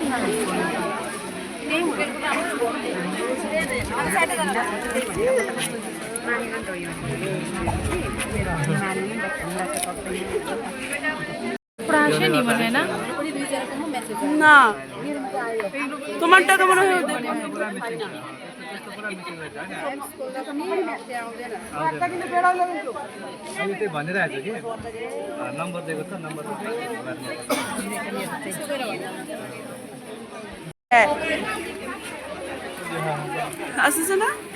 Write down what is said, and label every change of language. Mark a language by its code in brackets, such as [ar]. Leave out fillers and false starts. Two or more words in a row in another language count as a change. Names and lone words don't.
[bn] আসেনি মনে হয় না? না তোমার টাকা মনে হয় ওদের। [ne] भनेर आएछ कि नम्बर दिएको छ, नम्बर [bn] আসছে না?